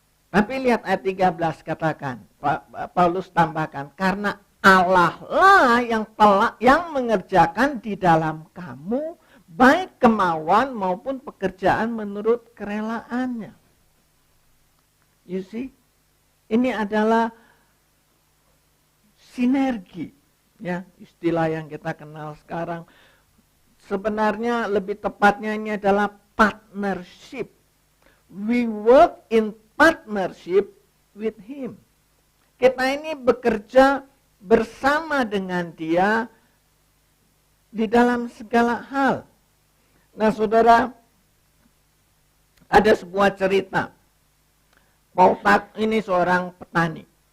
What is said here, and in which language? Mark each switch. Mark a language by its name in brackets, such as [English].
[Indonesian] Tapi lihat ayat 13 katakan, Paulus tambahkan, karena Allah lah yang mengerjakan di dalam kamu baik kemauan maupun pekerjaan menurut kerelaannya. [English] You see, [Indonesian] ini adalah sinergi, ya, istilah yang kita kenal sekarang. Sebenarnya lebih tepatnya ini adalah partnership. [English] We work in partnership with Him. [Indonesian] Kita ini bekerja bersama dengan Dia di dalam segala hal. Nah saudara, ada sebuah cerita. Paul ini seorang petani.